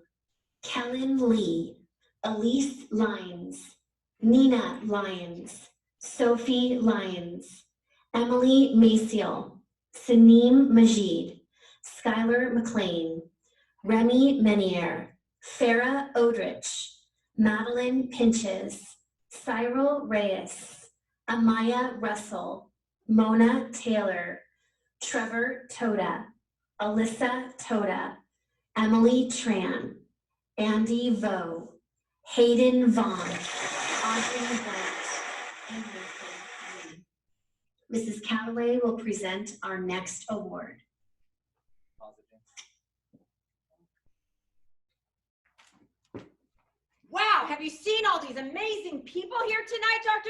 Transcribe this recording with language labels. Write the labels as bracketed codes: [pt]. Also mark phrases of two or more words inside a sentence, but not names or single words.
[en] Kellen Lee, Elise Lyons, Nina Lyons, Sophie Lyons, Emily Maciel, Saneem Majid, Skylar McLean, Remy Menier, Farah Odrich, Madeline Pinches, Cyril Reyes, Amaya Russell, Mona Taylor, Trevor Toda, Alyssa Toda, Emily Tran, Andy Vo, Hayden Vaughn, Audrey Bennett, and Nathan Lee. Mrs. Calloway will present our next award. Wow, have you seen all these amazing people here tonight, Dr.